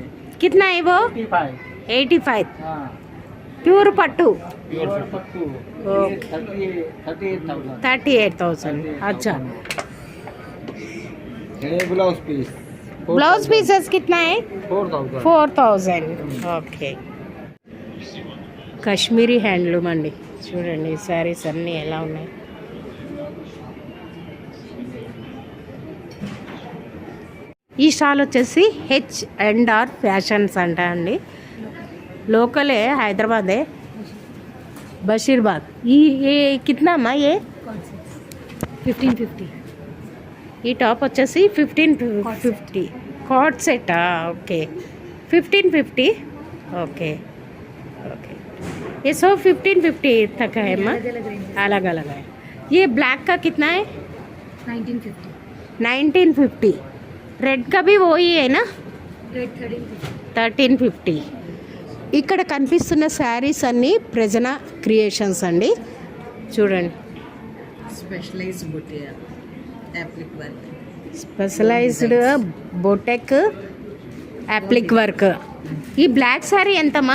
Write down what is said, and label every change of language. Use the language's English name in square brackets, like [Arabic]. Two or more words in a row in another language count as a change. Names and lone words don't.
[Hindi] कितना है वो? 85. हाँ. प्योर पट्टू. प्योर पट्टू. ओके. 38,000. 38,000. अच्छा. ये [English] blouse piece. blouse pieces [Hindi] कितना है? 4,000. 4,000. [Telugu] ఓకే. కాశ్మీరీ హ్యాండ్లూమ్ అండి. చూడండి ఈ శారీస్ అన్నీ ఎలా ఉన్నాయి. ఈ స్టాల్ వచ్చేసి H&R ఫ్యాషన్స్ అంట అండి. లోకలే హైదరాబాదే, బషీర్బాగ్. [Hindi] ये कितना అమ్మా? ये 1550. [Telugu] ఈ టాప్ వచ్చేసి 1550. [English] cot set. Okay 1550. okay okay. [Hindi] ये सब 1550 तक है माँ, अलग अलग है. ये ब्लैक का कितना है? 1950. 1950. रेड का भी वही है ना? रेड 1350. [Telugu] ఇక్కడ కనిపిస్తున్న శారీస్ అన్నీ ప్రజన క్రియేషన్స్ అండి. చూడండి. [English] specialized butiya applique work. specialized botek applique work. [Telugu] ఈ బ్లాక్ శారీ ఎంతమ్మా?